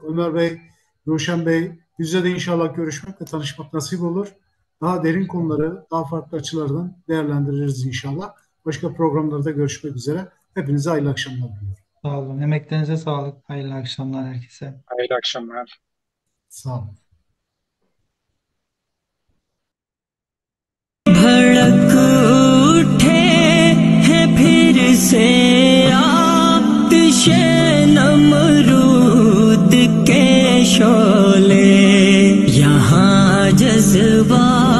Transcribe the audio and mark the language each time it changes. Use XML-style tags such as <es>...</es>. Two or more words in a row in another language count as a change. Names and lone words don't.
<tr>Ömer Bey, Ruşen Bey, yüzde de inşallah görüşmek ve tanışmak nasip olur. Daha derin konuları, daha farklı açılardan değerlendiririz inşallah. Başka programlarda görüşmek üzere. Hepinize hayırlı akşamlar diliyorum. Sağ olun. Emeklerinize sağlık. Hayırlı akşamlar herkese. Hayırlı akşamlar. Sağ olun.</tr> <hi>भड़क उठे हैं फिर से आतिशे नमरूद के शोले यहाँ जज्बा</hi>